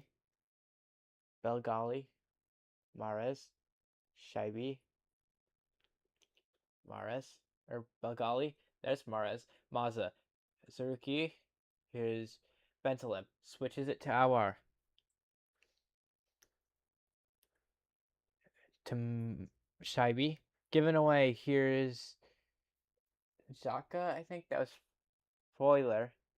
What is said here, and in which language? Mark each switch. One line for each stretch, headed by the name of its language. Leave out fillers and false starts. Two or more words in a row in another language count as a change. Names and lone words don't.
English: Belgali. Mahrez. Shaibi. Mahrez. Or Belgali. There's Mahrez. Maza. Zerouki. Here's Bentaleb. Switches it to Awar. To Shaibi. Given away. Here's Xhaka. I think that was Foiler.